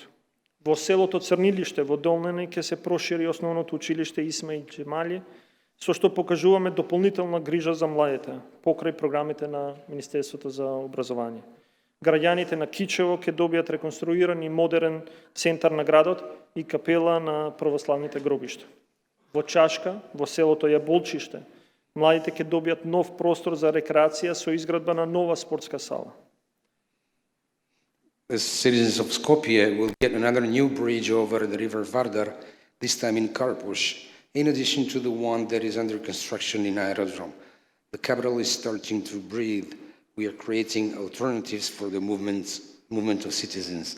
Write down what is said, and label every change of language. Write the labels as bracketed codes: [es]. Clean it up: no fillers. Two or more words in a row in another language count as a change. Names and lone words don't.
[mk] Во селото Црнилиште во Долнене ќе се прошири основното училиште Исмаил Џемали, со што покажуваме дополнителна грижа за младите, покрај програмите на Министерството за образование. Граѓаните на Кичево ќе добијат реконструиран и модерен центар на градот и капела на православните гробишта. Во Чашка, во селото Јаболчиште, младите ќе добијат нов простор за рекреација со изградба на нова спортска сала. [en] The citizens of Skopje will get another new bridge over the river Vardar, this time in Karpush, in addition to the one that is under construction in Aerodrome. The capital is starting to breathe. We are creating alternatives for the movement of citizens.